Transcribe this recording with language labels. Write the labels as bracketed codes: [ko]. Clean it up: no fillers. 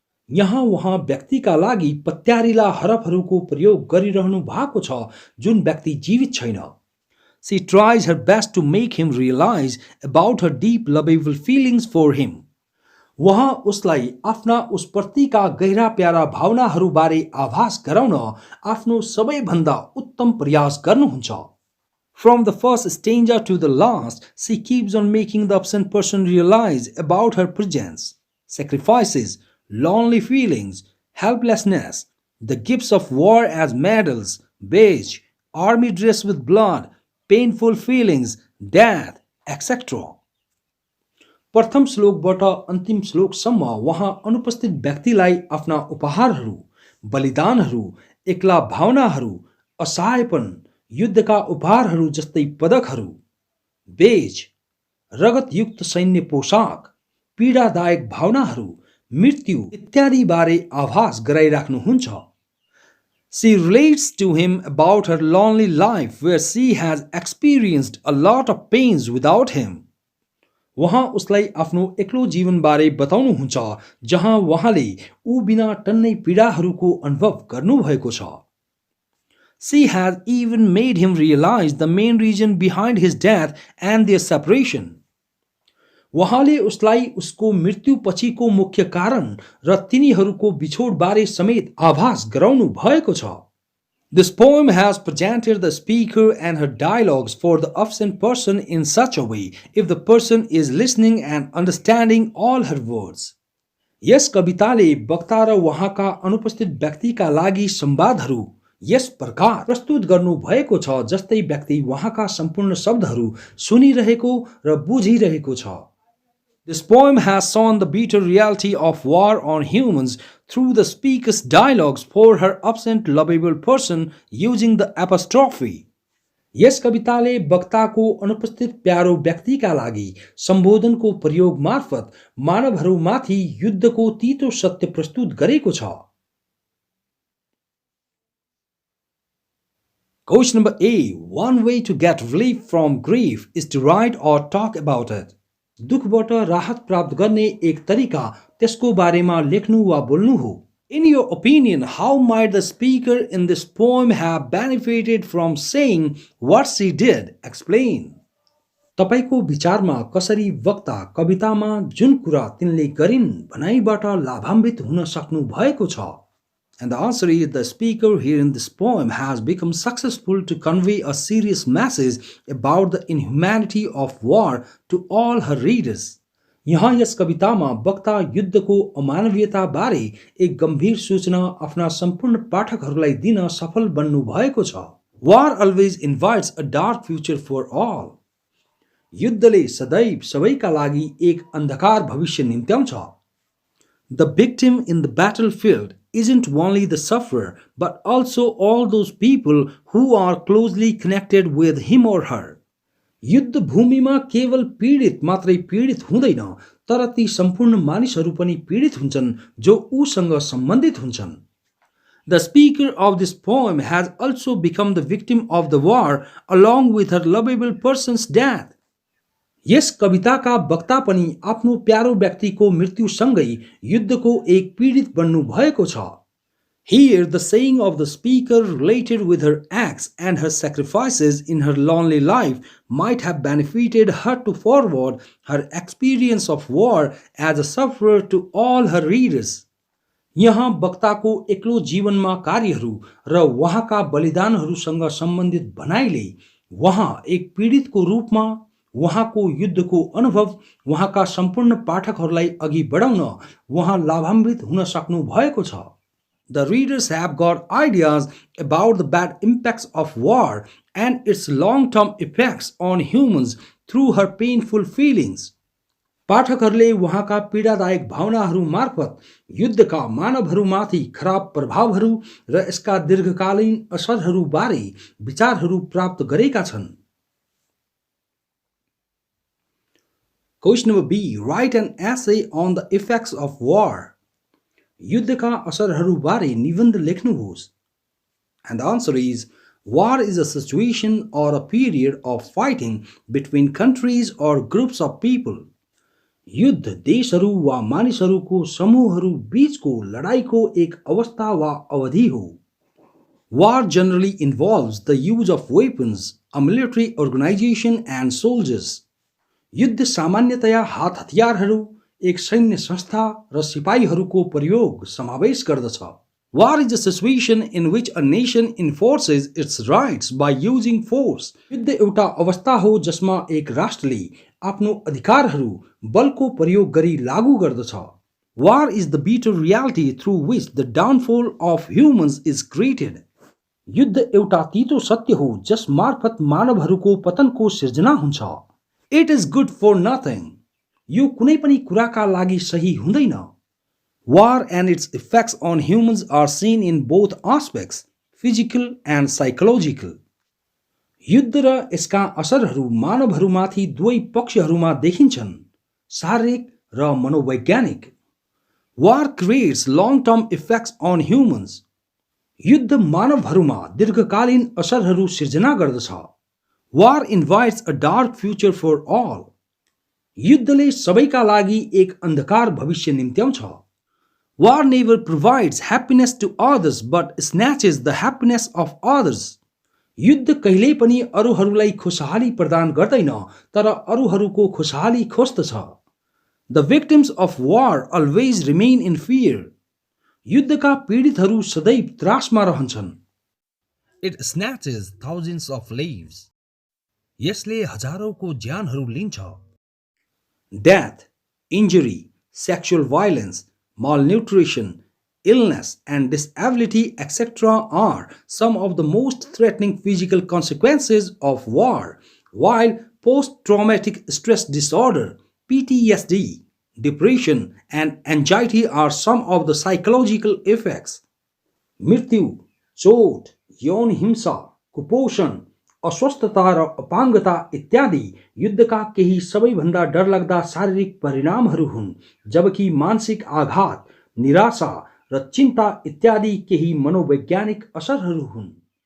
[ne] यहाँ उहाँ व्यक्तिका लागि पत्यारिला हरफहरूको प्रयोग गरिरहनु भएको छ जुन व्यक्ति जीवित छैन। [en] She tries her best to make him realize about her deep lovable feelings for him. [ne] वहाँ उसलाई आफ्ना उसप्रतिका गहिरा प्यारा भावनाहरूबारे आभास गराउन आफ्नो सबैभन्दा उत्तम प्रयास गर्नुहुन्छ। [en] From the first stanza to the last, she keeps on making the absent person realize about her presence, sacrifices, lonely feelings, helplessness, the gifts of war as medals, badge, army dress with blood, painful feelings, death, etc. [ne] प्रथम श्लोकबाट अन्तिम श्लोकसम्म उहाँ अनुपस्थित व्यक्तिलाई आफ्ना उपहारहरू, बलिदानहरू, एक्ला भावनाहरू, असहायपन, युद्धका उपहारहरू जस्तै पदकहरू, बेज, रगतयुक्त सैन्य पोशाक, पीडादायक भावनाहरू, मृत्यु इत्यादि बारे आभास गराइराख्नुहुन्छ। [en] She relates to him about her lonely life where she has experienced a lot of pains without him. [ne] वहाँ उसलाई आफ्नो एक्लो जीवनबारे बताउनुहुन्छ जहाँ वहाँले ऊ बिना टन्नै पीडाहरूको अनुभव गर्नुभएको छ। [en] She has even made him realize the main reason behind his death and their separation. [ne] वहाँले उसलाई उसको मृत्यु पछिको मुख्य कारण र तिनीहरूको बिछोडबारे समेत आभास गराउनु भएको छ। [en] This poem has presented the speaker and her dialogues for the absent person in such a way if the person is listening and understanding all her words. [ne] यस कविताले वक्ता र वहाँका अनुपस्थित व्यक्तिका लागि संवादहरू यस प्रकार प्रस्तुत गर्नु भएको छ जस्तै व्यक्ति वहाँका सम्पूर्ण शब्दहरू सुनिरहेको र बुझिरहेको छ। [en] This poem has shown the bitter reality of war on humans through the speaker's dialogues for her absent lovable person using the apostrophe. [ne] यस कविताले वक्ताको अनुपस्थित प्यारो व्यक्तिका लागि सम्बोधनको प्रयोग मार्फत मानवहरूमाथि युद्धको तीतो सत्य प्रस्तुत गरेको छ। [en] Question number A. One way to get relief from grief is to write or talk about it. दुखबाट राहत प्राप्त गर्ने एक तरिका त्यसको बारेमा लेख्नु वा बोल्नु हो। In your opinion, how might the speaker in this poem have benefited from saying what she did? Explain. [ne] तपाईको विचारमा कसरी वक्ता कवितामा जुन कुरा तिनले गरिन् भनाइबाट लाभान्वित हुन सक्नु भएको छ? [en] And the answer is the speaker here in this poem has become successful to convey a serious message about the inhumanity of war to all her readers. [ne] यहाँ यस कवितामा वक्ता युद्धको अमानवीयता बारे एक गम्भीर सूचना आफ्ना सम्पूर्ण पाठकहरूलाई दिन सफल बन्नु भएको छ। [en] War always invites a dark future for all. [ne] युद्धले सदैव सबैका लागि एक अन्धकार भविष्य निम्त्याउँछ। [en] The victim in the battlefield isn't only the sufferer but also all those people who are closely connected with him or her. [ne] युद्ध भूमिमा केवल पीडित मात्रै पीडित हुँदैन तर ती सम्पूर्ण मानिसहरू पनि पीडित हुन्छन् जो उसँग सम्बन्धित हुन्छन्। [en] The speaker of this poem has also become the victim of the war along with her lovable person's death. [ne] यस कविताका वक्ता पनि आफ्नो प्यारो व्यक्तिको मृत्युसँगै युद्धको एक पीडित बन्नु भएको छ। [en] Here the saying of the speaker related with her acts and her sacrifices in her lonely life might have benefited her to forward her experience of war as a sufferer to all her readers. [ne] यहाँ वक्ताको एक्लो जीवनमा कार्यहरू र वहाँका बलिदानहरूसँग सम्बन्धित भनाइले वहाँ एक पीडितको रूपमा वहाँको युद्धको अनुभव वहाँका सम्पूर्ण पाठकहरूलाई अघि बढाउन वहाँ लाभान्वित हुन सक्नु भएको छ। [en] The readers have got ideas about the bad impacts of war and its long-term effects on humans through her painful feelings. [ne] पाठकहरूले वहाँका पीडादायक भावनाहरू मार्फत युद्धका मानवहरूमाथि खराब प्रभावहरू र यसका दीर्घकालीन असरहरू बारे विचारहरू प्राप्त गरेका छन्। [en] Question number B. Write an essay on the effects of war. [ne] युद्धका असरहरू बारे निबन्ध लेख्नुहोस्। [en] And the answer is, war is a situation or a period of fighting between countries or groups of people. [ne] युद्ध देशहरू वा मानिसहरूको समूहहरू बीचको लडाईको एक अवस्था वा अवधि हो। [en] War generally involves the use of weapons, a military organization and soldiers. [ne] युद्ध सामान्यतया हात हतियारहरू, एक सैन्य संस्था र सिपाहीहरूको प्रयोग समावेश गर्दछ। [en] War is a situation in which a nation enforces its rights by using force. [ne] युद्ध एउटा अवस्था हो जसमा एक राष्ट्रले आफ्नो अधिकारहरू बलको प्रयोग गरी लागू गर्दछ। [en] War is the bitter reality through which the downfall of humans is created. [ne] युद्ध एउटा तीतो सत्य हो जस मार्फत मानवहरूको पतनको सिर्जना हुन्छ। [en] It is good for nothing. [ne] यो कुनै पनि कुराका लागि सही हुँदैन। [en] War and its effects on humans are seen in both aspects, physical and psychological. [ne] युद्ध र यसका असरहरू मानवहरूमाथि दुवै पक्षहरूमा देखिन्छन्, शारीरिक र मनोवैज्ञानिक। [en] War creates long-term effects on humans. [ne] युद्ध मानवहरूमा दीर्घकालीन असरहरू सिर्जना गर्दछ। [en] War invites a dark future for all. [ne] युद्धले सबैका लागि एक अन्धकार भविष्य निम्त्याउँछ। [en] War never provides happiness to others but snatches the happiness of others. [ne] युद्ध कहिल्यै पनि अरूहरूलाई खुशहाली प्रदान गर्दैन तर अरूहरूको खुशहाली खोज्दछ। [en] The victims of war always remain in fear. [ne] युद्धका पीडितहरू सदैव त्रासमा रहन्छन्। [en] It snatches thousands of lives. [ne] यसले हजारौंको ज्यानहरू लिन्छ। [en] Death, injury, sexual violence, malnutrition, illness and disability etc. are some of the most threatening physical consequences of war, while post-traumatic stress disorder, PTSD, depression and anxiety are some of the psychological effects. [ne] मृत्यु, चोट, यौन हिंसा, कुपोषण, अस्वस्थता र अपाङ्गता इत्यादि युद्धका केही सबैभन्दा डरलाग्दा शारीरिक परिणामहरू हुन्, जबकि मानसिक आघात, निराशा र चिन्ता इत्यादि केही मनोवैज्ञानिक असरहरू हुन्।